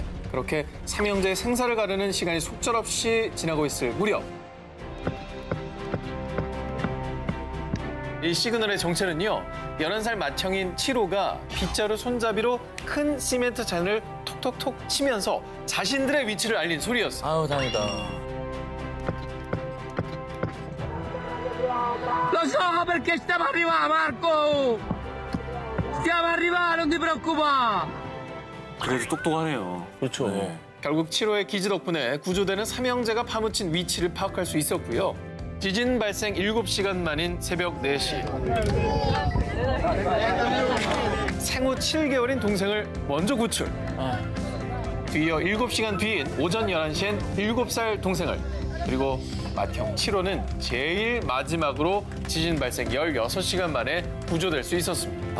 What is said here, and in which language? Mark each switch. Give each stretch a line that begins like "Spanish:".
Korean: 그렇게 삼형제의 생사를 가르는 시간이 속절없이 지나고 있을 무렵 이 시그널의 정체는요. 11살 맏형인 치로가 빗자루 손잡이로 큰 시멘트 잔을 톡톡톡 치면서 자신들의 위치를 알린 소리였어요. 아우 다행이다.
Italian: Lo so perché stiamo arrivando, Marco! Stiamo arrivando, non ti preoccupare!
Korean: 그래도 똑똑하네요. 그렇죠. 결국 치로의 기지 덕분에 구조대는 삼형제가 파묻힌 위치를 파악할 수 있었고요. 지진 발생 7시간 만인 새벽 4시. 생후 7개월인 동생을 먼저 구출. 뒤이어 7시간 뒤인 오전 11시엔 7살 동생을, 그리고 맏형 치로는 제일 마지막으로 지진 발생 16시간 만에 구조될 수 있었습니다.